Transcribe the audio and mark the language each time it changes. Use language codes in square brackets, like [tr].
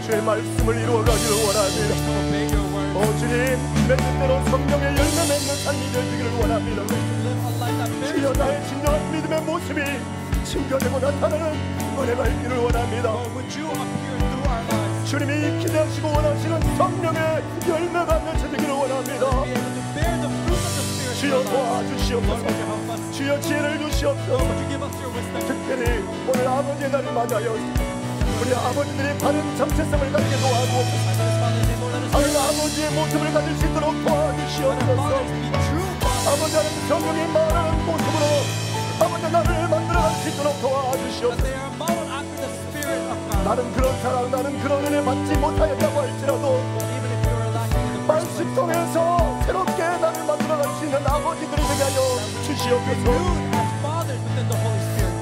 [ko] 주의 말씀을 이루어가기를 원합니다. [en] To obey your word. [ko] 오 주님 내 뜻대로 성령의 열매 맺는 삶이 되기를 원합니다. [en] To live a life that bears [ko] 주여 [en] fruit. [ko] 나의 진정한 믿음의 모습이 증거되고 나타나는 은혜가 있기를 원합니다. [en] Lord, would you appear through our lives? [ko] 주님이 기대하시고 원하시는 성령의 열매가 맺혀지기를 원합니다. [en] Be able to bear the fruit of the Spirit in [ko] 주여 [en] our lives. Lord, [ko] 도와주시옵소서. [en] would you help us? [ko] 주여 지혜를 주시옵소서. [en] Would you give us your wisdom? [ko] 특별히 오늘 아버지의 날을 맞아요. 우리 아버지들이 바른 정체성을 갖게 도와주옵소서. [en] As our Father's name, Lord, let us [ko] 바른 아버지의 모습을 가질 수 있도록 [en] let our [ko] 도와주시옵소서. [en] fathers be true fathers. [ko] 아버지 하나님 성령이 말하는 모습으로 아버지 나를 만들어갈 수 있도록 [en] That [ko] 도와주시옵소서. [en] they are modeled after the Spirit of God. [ko] 나는 그런 사랑, 나는 그런 은혜 받지 못하였다고 할지라도 [en] Lord, even if you are lacking in the first [ko] 말씀 [en] place, [ko] 통해서 새롭게 나를 만들어갈 수 있는 아버지들이 되게 하여 주시옵소서. [en] renewed as fathers within the Holy Spirit.